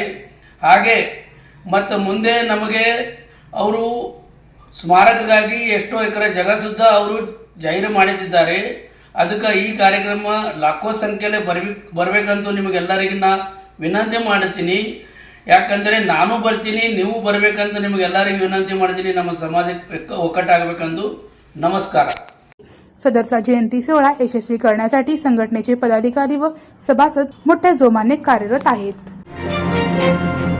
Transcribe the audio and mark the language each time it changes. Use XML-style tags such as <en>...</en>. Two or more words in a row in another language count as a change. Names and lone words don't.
<kn>ಹಾಗೆ ಮತ್ತು ಮುಂದೆ ನಮಗೆ ಅವರು ಸ್ಮಾರಕಕ್ಕಾಗಿ ಎಷ್ಟೋ ಎಕರೆ ಜಾಗ ಸುದ್ದ ಅವರು ಜಾಹೀರು ಮಾಡಿದ್ದಾರೆ। ಅದಕ್ಕೆ ಈ ಕಾರ್ಯಕ್ರಮ ಲಾಖೋ ಸಂಖ್ಯೆಯಲ್ಲಿ ಬರಬೇಕಂತ ನಿಮಗೆಲ್ಲರಿಗೂ ನಾ ವಿನಂತಿ ಮಾಡುತ್ತೀನಿ। ಯಾಕಂದರೆ ನಾನು ಬರ್ತೀನಿ, ನೀವು ಬರಬೇಕಂತ ನಿಮಗೆಲ್ಲರಿಗೂ ವಿನಂತಿ ಮಾಡ್ತೀನಿ। ನಮ್ಮ ಸಮಾಜಕ್ಕೆ ಒಕ್ಕಟ್ಟಾಗಬೇಕೆಂದು नमस्कार।</kn> <mr>सदरचा जयंती सोहळा यशस्वी करण्यासाठी संघटनेचे पदाधिकारी व सभासद मोठ्या जोमाने कार्यरत आहेत।</mr>